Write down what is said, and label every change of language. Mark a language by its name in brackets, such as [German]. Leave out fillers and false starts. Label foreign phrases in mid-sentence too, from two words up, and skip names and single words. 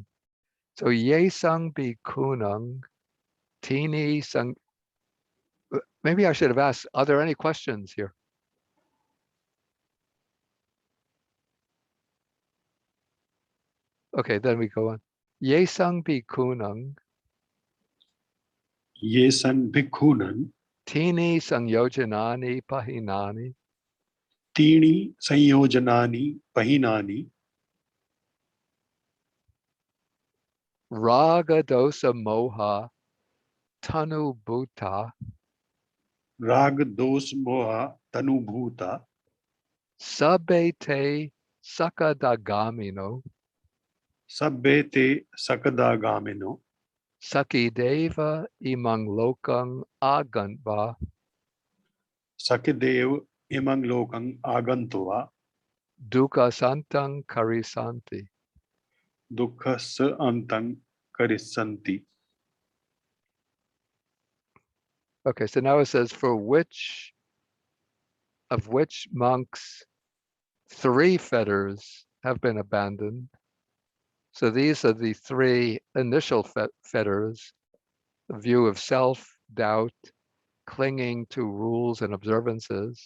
[Pali] So Yesang Bhikkhunam, Tini Sang. [English] Maybe I should have asked, are there any questions here? Okay, then we go on. [Pali] Yesang Bhikkhunam, Yesan bhikkhunan Tini Sangyojanani Pahinani, tini sanyojanani pahinani Raga Dosa Moha Tanu Bhuta, rag dos moha tanubhuta Sabete Sakadagamino, sabbete sakadagamino Sakideva Imang Lokang Agantva, sakidev imang lokang agantva Dukkha Santang Karisanti. dukkha sa antang karissanti. [English] Okay, so now it says, for which monks 3 fetters have been abandoned. So these are the 3 initial fetters: the view of self, doubt, clinging to rules and observances.